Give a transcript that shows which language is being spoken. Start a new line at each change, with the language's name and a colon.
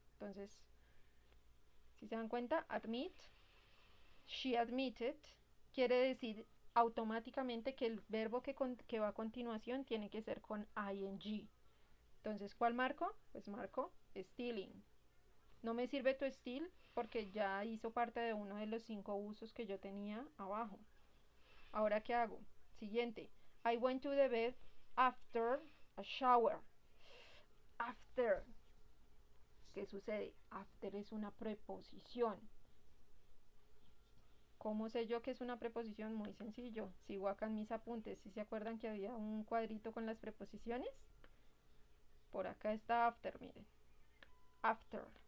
Spanish: Entonces, si se dan cuenta, admit,
English: she admitted,
Spanish: quiere decir automáticamente que el verbo que va a continuación tiene que ser con ing. Entonces, ¿cuál marco? Pues marco stealing. No me sirve to steal porque ya hizo parte de uno de los 5 usos que yo tenía abajo. Ahora, ¿qué hago? Siguiente.
English: I went to the bed after a shower.
Spanish: After. ¿Qué sucede? After es una preposición. ¿Cómo sé yo que es una preposición? Muy sencillo. Sigo acá en mis apuntes. ¿Sí se acuerdan que había un cuadrito con las preposiciones? Por acá está after, miren. After.